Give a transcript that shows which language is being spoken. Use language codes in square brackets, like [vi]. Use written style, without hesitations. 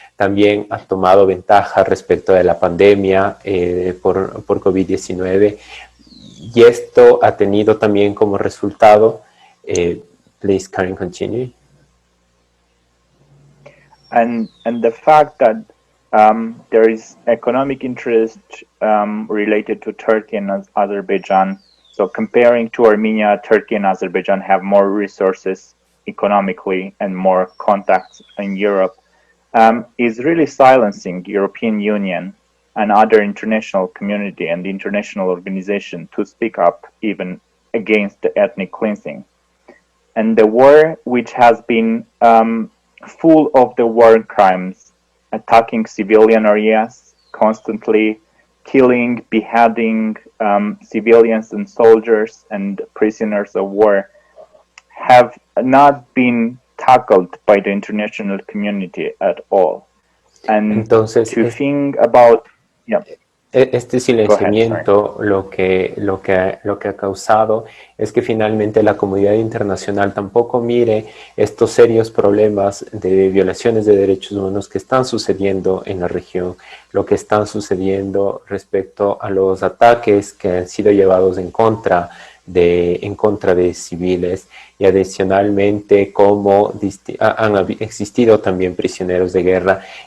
[es] También ha tomado ventaja respecto de la pandemia por COVID-19, y esto ha tenido también como resultado, [en] please Karen, continue. And the fact that there is economic interest related to Turkey and Azerbaijan. So comparing to Armenia, Turkey and Azerbaijan have more resources economically and more contacts in Europe, is really silencing European Union and other international community and the international organization to speak up even against the ethnic cleansing. And the war, which has been full of the war crimes, attacking civilian areas, constantly killing, beheading civilians and soldiers and prisoners of war, have not been tackled by the international community at all. And [es] entonces, [en] to think about, [es] este silenciamiento lo que ha causado es que finalmente la comunidad internacional tampoco mire estos serios problemas de violaciones de derechos humanos que están sucediendo en la región, lo que están sucediendo respecto a los ataques que han sido llevados en contra de civiles, y adicionalmente cómo han existido también prisioneros de guerra.